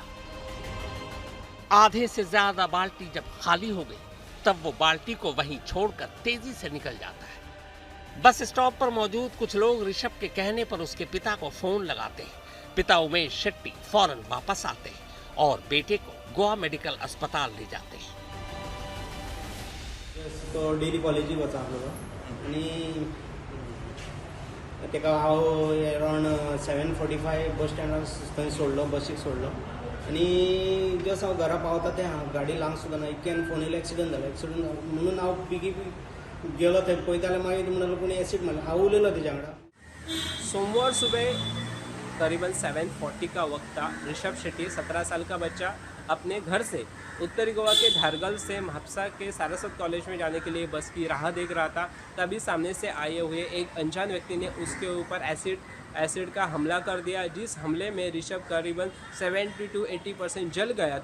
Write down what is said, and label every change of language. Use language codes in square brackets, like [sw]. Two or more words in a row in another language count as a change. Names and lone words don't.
[hi] आधे से ज्यादा बाल्टी जब खाली हो गई, तब वो बाल्टी को वहीं छोड़कर तेजी से निकल जाता है। बस स्टॉप पर मौजूद कुछ लोग ऋषभ के कहने पर उसके पिता को फोन लगाते हैं। पिता उमेश शेट्टी फौरन वापस आते हैं और बेटे को गोवा मेडिकल अस्पताल ले जाते हैं। [kok] तो डेली कॉलेजी वचा आसलो आनी तेका हांव अरावंड 7:45 बस स्टँडार थंय सोडलो, बसीक सोडलो आनी जस्ट हांव घरा पावता तें गाडी लांग सुद्दां ना, इतक्यान फोन येयलो एक्सिडंट जाला म्हणून हांव पिकी गेलो थंय पळयता जाल्यार मागीर म्हणलो कोणी एसीड मारलो। हांव उलयलो तेच्या वांगडा। [hi] सोमवार सुबह करीबन 7:40 का वक्त था। ऋषभ शेट्टी 17 साल का बच्चा अपने घर से उत्तरी गोवा के धारगल से म्हापसा के सारस्वत कॉलेज में जाने के लिए बस की राह देख रहा था। तभी सामने से आए हुए एक अनजान व्यक्ति ने उसके ऊपर एसिड का हमला कर दिया, जिस हमले में ऋषभ करीबन 70 to 80% जल गया।